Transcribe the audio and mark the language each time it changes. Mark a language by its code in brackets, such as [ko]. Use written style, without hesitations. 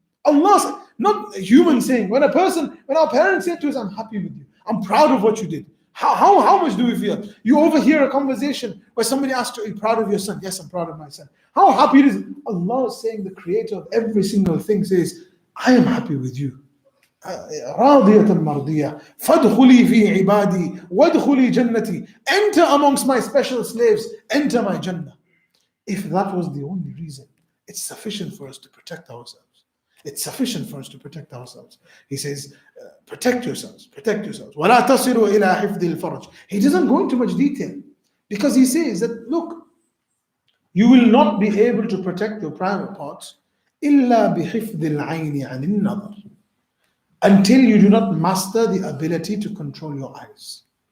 [en] Allah, not a human saying. When our parents say to us, I'm happy with you. I'm proud of what you did. How much do we feel? You overhear a conversation where somebody asks you, are you proud of your son? Yes, I'm proud of my son. How happy it is. Allah is saying, the creator of every single thing says, I am happy with you. [ar] راضية مرضية فادخلي في عبادي وادخلي جنتي. [en] Enter amongst my special slaves. Enter my Jannah. If that was the only reason, it's sufficient for us to protect ourselves. It's sufficient for us to protect ourselves. He says, protect yourselves, protect yourselves. [ar] وَلَا تَصِلُوا إِلَىٰ حِفْظِ الْفَرْجِ. [en] He doesn't go into much detail because he says that, look, you will not be able to protect your private parts [ar] إِلَّا بِحِفْظِ الْعَيْنِ عَنِ النَّظَرِ, [en] until you do not master the ability to control your eyes.